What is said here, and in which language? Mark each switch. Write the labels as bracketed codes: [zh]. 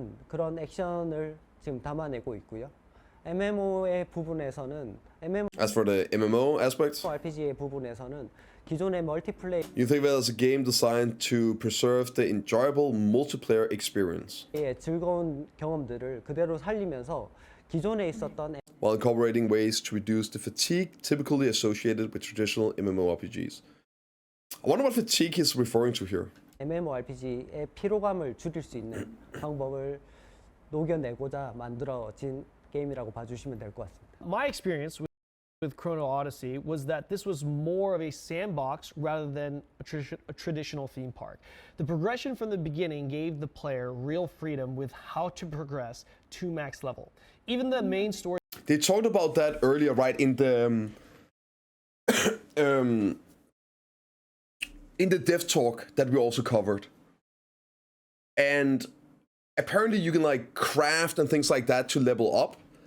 [ko] 그런 액션을 지금 담아내고 있고요. MMO의 부분에서는 [en] As for the MMO aspect, [ko] RPG의 부분에서는 기존의 멀티플레이의 [en] you think that as a game designed to preserve the enjoyable multiplayer experience, [ko] 즐거운 경험들을 그대로 살리면서 기존에 있었던 [en] while incorporating ways to reduce the fatigue typically associated with traditional MMORPGs. I wonder what fatigue he's referring to here. [ko] MMORPG의 피로감을 줄일 수 있는 방법을 녹여내고자 만들어진 게임이라고 봐주시면 될 것 같습니다. [en] My experience with Chrono Odyssey was that this was more of a sandbox rather than a traditional theme park. The progression from the beginning gave the player real freedom with how to progress to max level. Even the main story. They talked about that earlier, right? In the in the dev talk that we also covered, and apparently you can like craft and things like that to level up.